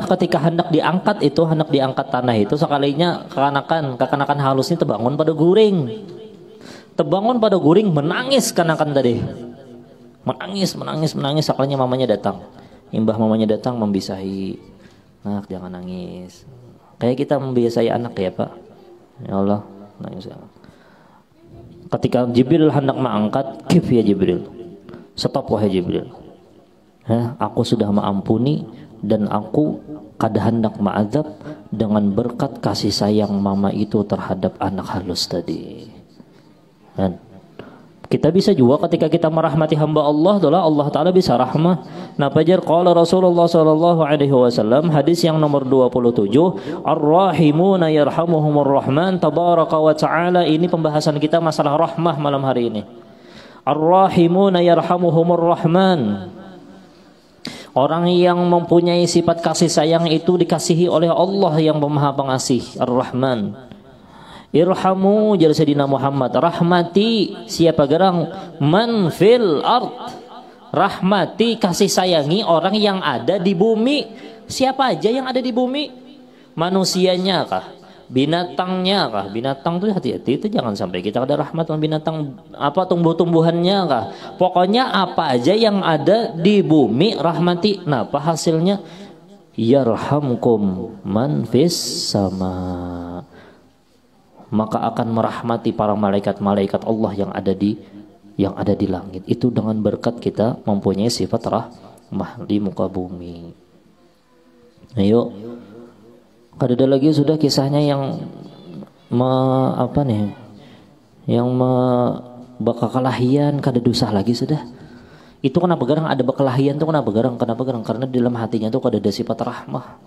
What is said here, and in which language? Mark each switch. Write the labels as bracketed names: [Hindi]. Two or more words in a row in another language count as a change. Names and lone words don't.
[Banjar] Ketika hendak diangkat tanah itu, sekalinya kekanakan halusnya terbangun pada guring. Terbangun pada guring, menangis kanakan tadi. Menangis. Sekalinya mamanya datang. Imbah mamanya datang membisahi. Nak, jangan nangis. Kayak kita membiasai anak ya Pak. [Arabic] يا الله, [Banjar] nangis. Ketika Jibril hendak mengangkat, [Arabic] كف يا جبريل. [Banjar] Stop wahai Jibril. Aku sudah mengampuni dan aku kada hendak ma'adzab dengan berkat kasih sayang mama itu terhadap anak halus tadi. Kita bisa juga ketika kita merahmati hamba Allah, adalah Allah Ta'ala bisa rahmah. Nah, [Arabic] pajar قال رسول الله صلى الله عليه وسلم, [Banjar] hadis yang nomor 27, [Arabic] الراحمون يرحمهم الرحمن تبارك وتعالى. [Banjar] Ini pembahasan kita masalah rahmah malam hari ini. [Arabic] الراحمون يرحمهم الرحمن. [Banjar] Orang yang mempunyai sifat kasih sayang itu dikasihi oleh Allah yang Maha Pengasih, Ar-Rahman. Irhamu jar Sayyidina Muhammad, rahmati siapa gerang [Arabic] من في الأرض, [Banjar] rahmati kasih sayangi orang yang ada di bumi. Siapa aja yang ada di bumi, manusianya kah, binatangnya kah? Binatang tuh hati-hati, itu jangan sampai kita ada rahmat sama binatang, apa tumbuh-tumbuhannya kah, pokoknya apa aja yang ada di bumi rahmati. Nah, apa hasilnya? [Arabic] يرحمكم من في السماء, [Banjar] maka akan merahmati para malaikat-malaikat Allah yang ada di langit. Itu dengan berkat kita mempunyai sifat rahmah di muka bumi. Ayo, ada lagi sudah kisahnya yang bakalahian kada dosa lagi sudah. Itu kenapa garang ada bakalahian tuh kenapa garang? Karena di dalam hatinya tuh kada ada sifat rahmah.